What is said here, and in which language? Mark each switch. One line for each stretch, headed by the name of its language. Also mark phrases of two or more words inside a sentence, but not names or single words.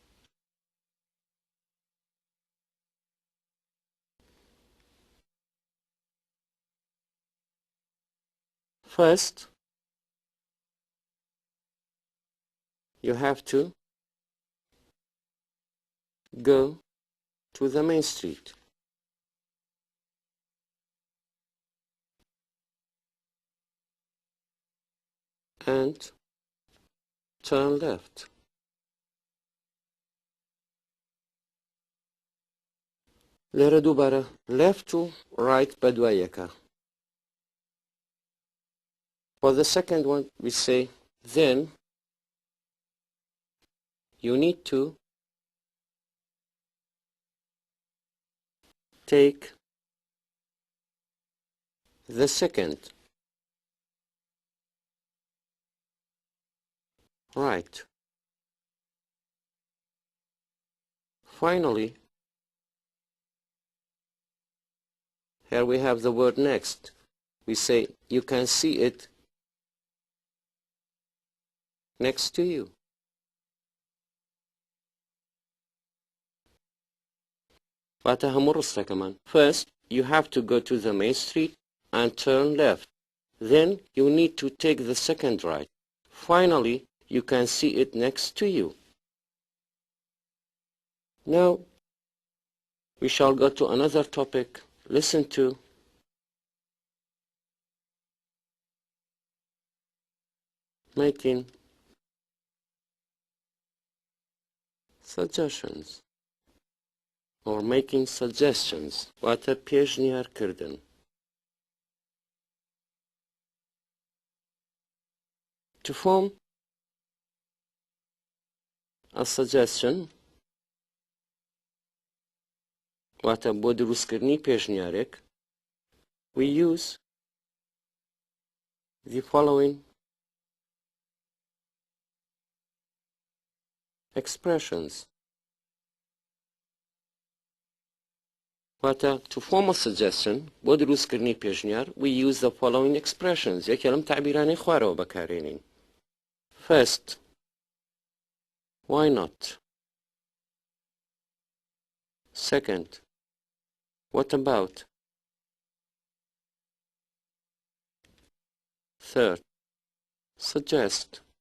English: First, you have to go to the main street. And turn left.
Central Kurdish: لێرە دووبارە left و right بەدوای یەکە.
English: For the second one we say then you need to take the second right. Finally, here we have the word next. We say you can see it next to you.
Central Kurdish: واتە هەموو ڕستەکەمان.
English: First, you have to go to the main street and turn left. Then you need to take the second right. Finally, you can see it next to you. Now, we shall go to another topic. Listen to making suggestions or making suggestions.
Central Kurdish: واتە پێشنیارکردن.
English: To form a suggestion
Central Kurdish: واتە بۆ دروستکردنی پێشنیارێک
English: we use the following expressions. واتە to form a suggestion
Central Kurdish: بۆ دروستکردنی پێشنیار
English: we use the following expressions.
Central Kurdish: یەکێ لەم تعبیرانەی خوارەوە بەکارهێنین.
English: First, why not? Second, what about? Third, suggest.